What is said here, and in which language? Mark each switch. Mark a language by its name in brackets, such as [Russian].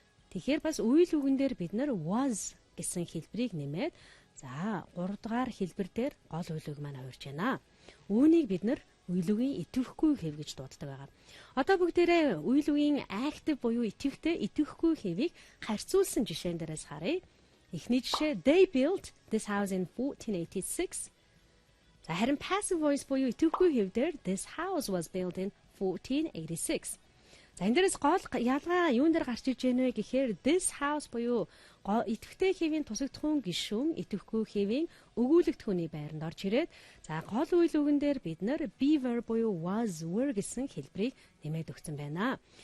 [Mongolian] Тэгэхээр бас үйл үгэн дээр бид нар was гэсэн хэлбэрийг нэмээд за 3 дугаар хэлбэр дээр гол үйл үг маань хувирж байна. Үүнийг бид нар үйл үгийн идэвхгүй хэв гэж дууддаг байгаа. Одоо бүгдээрээ үйл үгийн active буюу идэвхгүй хэвийг харьцуулсан жишээн дээрээс харъя. Эхний жишээ [English] They built this house in 1486. [Mongolian] За харин [English] passive voice [Mongolian] буюу идэвхгүй хэв дээр [English] This house was built in 1486. [Mongolian] За энэ дээрээс гол ялгаа юун дээр гарч иж байна вэ гэхээр This house буюу идэвхтэй хэвийн тусагдхуун гишүүн идэвхгүй хэвийн өгүүлэгт хүний байранд орж ирээд за гол үйл үгэн дээр бид нар be verb буюу was were гэсэн хэлбэрийг нэмээд өгсөн байна.